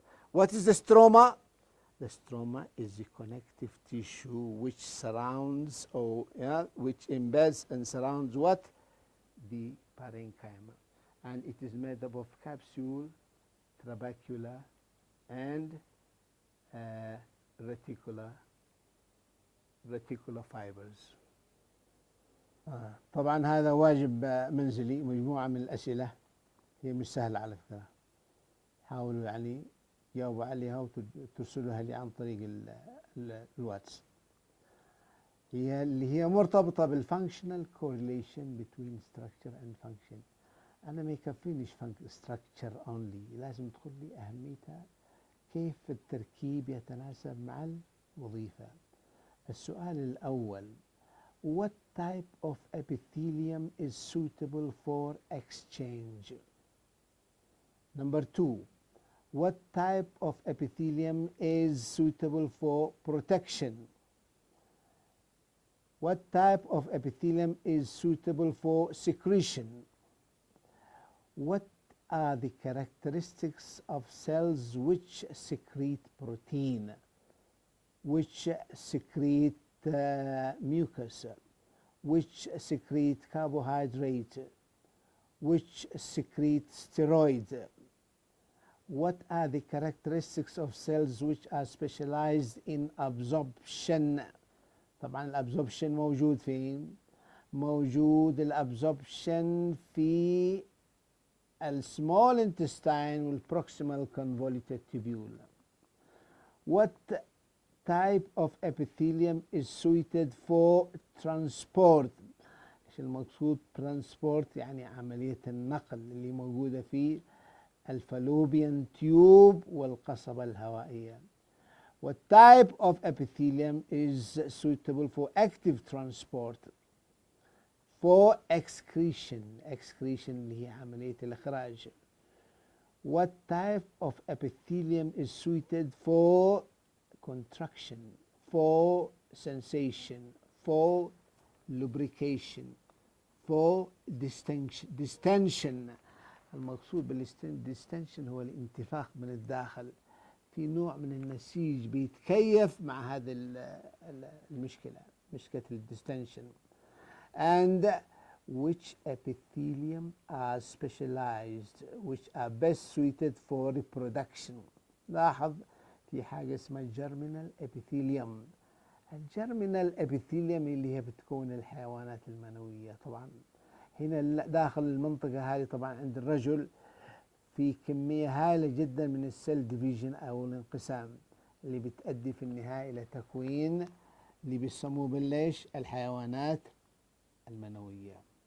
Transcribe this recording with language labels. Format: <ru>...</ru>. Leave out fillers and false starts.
<en>What is the stroma? The stroma is the connective tissue which surrounds which embeds and surrounds what? The parenchyma. And it is made up of capsule, trabecula, and reticular fibers.</en> <ar>طبعا هذا واجب منزلي، مجموعة من الأسئلة هي مش سهلة على فكرة. حاولوا يعني جاوبوا عليها وترسلوها لي عن طريق الواتس.</ar> <en>اللي هي مرتبطة بالfunctional correlation between structure and function.</en> <ar>أنا ما يكفينيش structure only، لازم تقول لي أهميتها، كيف التركيب يتناسب مع الوظيفة.</ar> <en>السؤال الأول: What type of epithelium is suitable for exchange? Number 2, what type of epithelium is suitable for protection? What type of epithelium is suitable for secretion? What are the characteristics of cells which secrete protein, which secrete mucus, which secrete carbohydrate, which secrete steroid? What are the characteristics of cells which are specialized in absorption?</en> <ar>طبعا الابزوربشن موجود فين؟ موجود الابزوربشن في</ar> <en>السمول intestine والproximal convoluted tubule.</en> <ar>What type of epithelium is suited for transport؟ ايش المقصود transport؟ يعني عملية النقل اللي موجودة في الفالوبيان تيوب والقصبة الهوائية.</ar> <en>What type of epithelium is suitable for active transport؟ for excretion اللي هي عملية الإخراج. What type of epithelium is suited for contraction, for sensation, for lubrication, for distension.</en> <ar>المقصود بالdistension هو الانتفاخ من الداخل، في نوع من النسيج بيتكيف مع هذه المشكلة، مشكلة الdistension.</ar> <en>And which epithelium are specialized, which are best suited for reproduction.</en> <ar>لاحظ في حاجة اسمها germinal epithelium. الجيرمينال epithelium اللي هي بتكون الحيوانات المنوية. طبعا هنا داخل المنطقة هذه طبعا عند الرجل في كمية هائلة جدا من السيل ديفيجن أو الانقسام اللي بتؤدي في النهاية إلى تكوين اللي بيسموه بالليش الحيوانات المنوية.</ar>